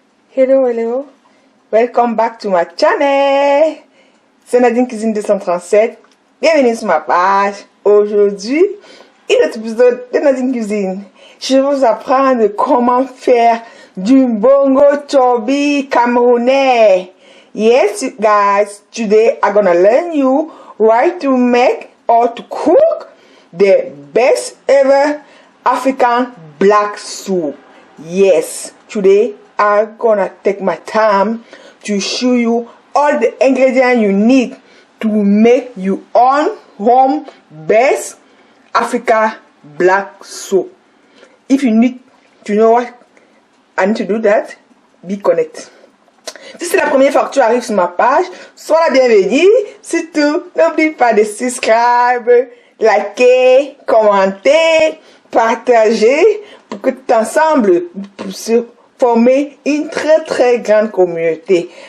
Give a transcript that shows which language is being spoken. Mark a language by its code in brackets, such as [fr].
[en] Hello, welcome back to my channel. [fr] C'est Nadine Cuisine 237. Bienvenue sur ma page. Aujourd'hui, un autre épisode de Nadine Cuisine. Je vais vous apprendre comment faire du bongo chobi camerounais. [en] Yes, guys, today I'm gonna learn you how to make or to cook the best ever African black soup. Yes, today I'm gonna take my time to show you all the ingredients you need to make your own home best Africa black soup. If you need to know what I need to do that, be connected. [fr] Si c'est la première fois que tu arrives sur ma page, sois la bienvenue. Surtout, n'oublie pas de subscribe, liker, commenter, partager pour que tout ensemble puissions former une très grande communauté.